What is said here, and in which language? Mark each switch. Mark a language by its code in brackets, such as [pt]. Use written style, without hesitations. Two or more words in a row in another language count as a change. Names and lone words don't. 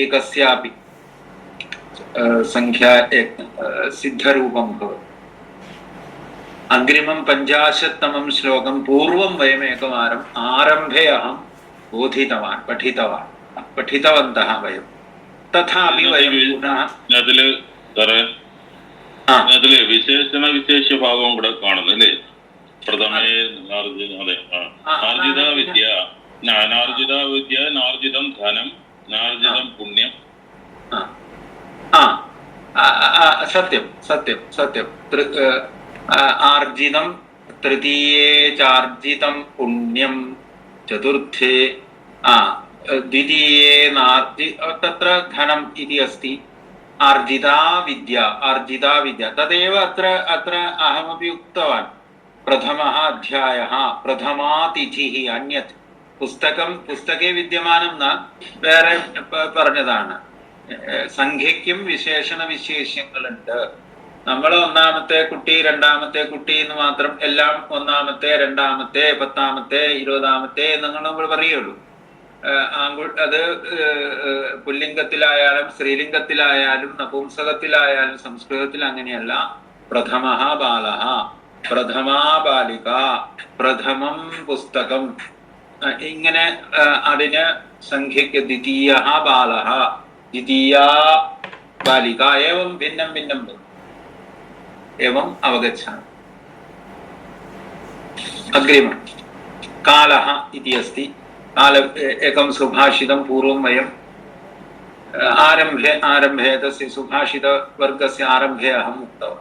[sa] एकैकस्यापि संख्या सिद्धरूपं भवति। अग्रिमं 50तमं श्लोकं पूर्वं वयमेकवारम् आरम्भे अहं बोधितवान् पठितवन्तः वयं तथापि वयं पुनः [ml] അതില് വിശേഷണ വിശേഷ ഭാഗവും കൂടെ കാണുന്നല്ലേ? [sa] പ്രഥമേ നാർജിത വിദ്യ നാർജിതം ധനം നാർജിതം പുണ്യം. [ml] സത്യം സത്യം സത്യം. [sa] ആർജിതം തൃതീയേ ചാർജിതം പുണ്യം ചതുർത്ഥേ द्वितीये तत्र धनम् इति अस्ति. अर्जिता विद्या तदेव अत्र अहमपि उक्तवान्. प्रथमः अध्यायः प्रथमा तिथिः अन्यत् पुस्तके विद्यमानं न [ml] വേറെ പറഞ്ഞതാണ്. സംഖ്യയ്ക്കും വിശേഷണ വിശേഷ്യങ്ങളുണ്ട്. നമ്മൾ ഒന്നാമത്തെ കുട്ടി രണ്ടാമത്തെ കുട്ടി എന്ന് മാത്രം എല്ലാം ഒന്നാമത്തെ രണ്ടാമത്തെ 10ാമത്തെ 20ാമത്തെ എന്നങ്ങനെ നമ്മൾ പറയുള്ളൂ. അത് പുല്ലിംഗത്തിലായാലും സ്ത്രീലിംഗത്തിലായാലും നപുംസകത്തിലായാലും സംസ്കൃതത്തിൽ അങ്ങനെയല്ല. [sa] പ്രഥമഃ ബാലഃ പ്രഥമാ ബാലിക പ്രഥമം പുസ്തകം [ml] ഇങ്ങനെ അതിന് സംഖ്യയ്ക്ക് [sa] ദ്വിതീയഃ ബാലഃ ദ്വിതീയാ ബാലിക ഏവം ഭിന്നം ഭിന്നം एवं अवगच्छामि. अग्रिमं कालः इति अस्ति. काल एकं सुभाषितं पूर्वं वयं आरम्भे तस्य सुभाषितवर्गस्य आरम्भे अहम् उक्तवान्.